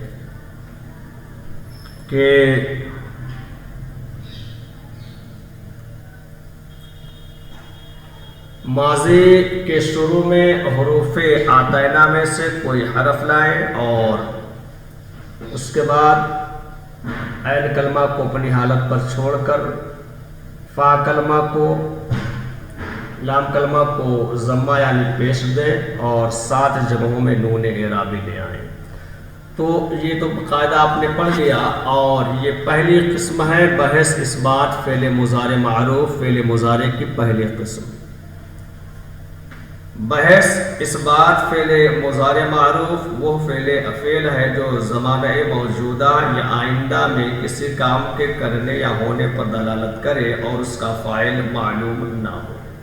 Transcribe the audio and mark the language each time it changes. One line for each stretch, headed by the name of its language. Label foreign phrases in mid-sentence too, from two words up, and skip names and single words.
Urdu: کہ ماضی کے شروع میں حروف آتینہ میں سے کوئی حرف لائیں، اور اس کے بعد عین کلمہ کو اپنی حالت پر چھوڑ کر فا کلمہ کو، لام کلمہ کو ضمہ یعنی پیش دیں، اور 7 جگہوں میں نون اعرابی لے آئیں۔ تو یہ تو قاعدہ آپ نے پڑھ لیا، اور یہ پہلی قسم ہے بحث اثبات فعل مضارع معروف، فعل مضارع کی پہلی قسم۔ بحث اثبات فعل مضارع معروف وہ فعل ہے جو زمانہ موجودہ یا آئندہ میں کسی کام کے کرنے یا ہونے پر دلالت کرے اور اس کا فاعل معلوم نہ ہو۔